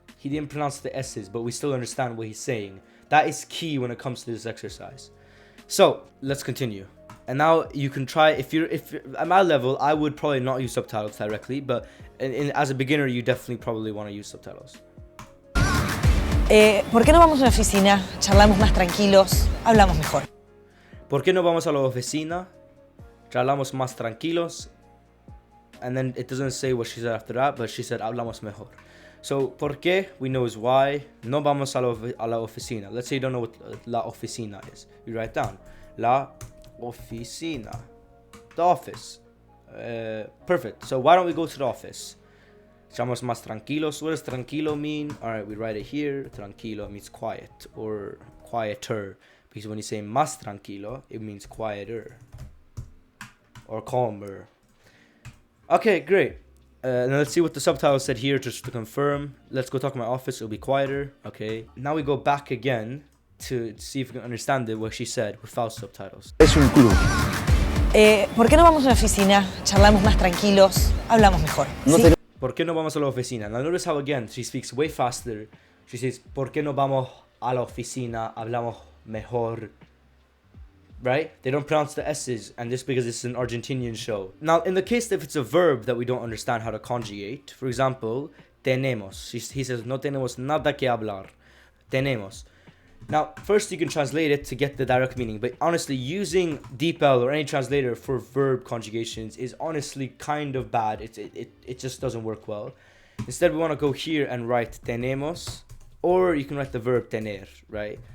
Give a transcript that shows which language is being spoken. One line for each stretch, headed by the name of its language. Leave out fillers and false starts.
English: He didn't pronounce the S's, but we still understand what he's saying. That is key when it comes to this exercise. So let's continue. And now you can try, if you're at my level, I would probably not use subtitles directly, but as a beginner, you definitely probably want to use subtitles.
Spanish: ¿Por qué no vamos a la oficina? Charlamos más tranquilos, hablamos mejor. ¿Por qué no vamos a la oficina? Charlamos más tranquilos.
English: And then it doesn't say what she said after that, but she said
Spanish: hablamos mejor.
English: So,
Spanish: ¿por qué?
English: We know is why.
Spanish: No vamos a la oficina.
English: Let's say you don't know what la oficina is. You write down.
Spanish: La oficina.
English: The office. Perfect. So, why don't we go to the office?
Spanish: Estamos más tranquilos.
English: What does tranquilo mean? Alright, we write it here. Tranquilo means quiet or quieter. Because when you say
Spanish: más tranquilo,
English: it means quieter or calmer. Okay, great. Now let's see what the subtitle said here, just to confirm. Let's go talk to my office, it'll be quieter. Okay. Now we go back again to see if we can understand it, what she said without subtitles.
Spanish: Es un club. ¿Por qué no vamos a la oficina? Charlamos más tranquilos, hablamos mejor. ¿Sí? ¿Por qué no vamos a la oficina?
English: Now notice how again she speaks way faster. She says,
Spanish: ¿por qué no vamos a la oficina? Hablamos mejor.
English: Right? They don't pronounce the S's, and this because it's an Argentinian show. Now, in the case if it's a verb that we don't understand how to conjugate, for example, tenemos. He says,
Spanish: no tenemos nada que hablar. Tenemos.
English: Now, first you can translate it to get the direct meaning, but honestly, using DeepL or any translator for verb conjugations is honestly kind of bad. It just doesn't work well. Instead, we want to go here and write tenemos, or you can write the verb tener, right?